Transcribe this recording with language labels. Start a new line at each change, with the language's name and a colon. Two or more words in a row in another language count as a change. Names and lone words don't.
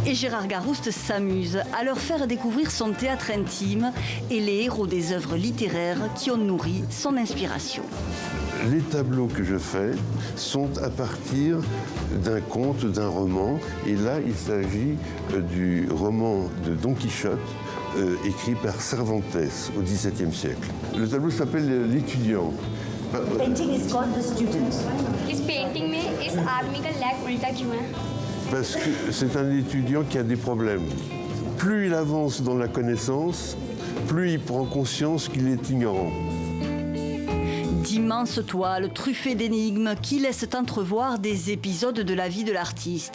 French: Et Gérard Garouste s'amuse à leur faire découvrir son théâtre intime et les héros des œuvres littéraires qui ont nourri son inspiration. Les tableaux que je fais sont à partir d'un conte, d'un roman. Et là, il s'agit du roman de Don Quichotte, écrit par Cervantes au XVIIe siècle. Le tableau s'appelle L'étudiant.
English: The painting is called The Student.
Hindi: इस painting में इस आदमी का leg उल्टा क्यों है?
French: Parce que c'est un étudiant qui a des problèmes. Plus il avance dans la connaissance, plus il prend conscience qu'il est ignorant. D'immenses toiles truffées d'énigmes qui laissent entrevoir des épisodes de la vie de l'artiste.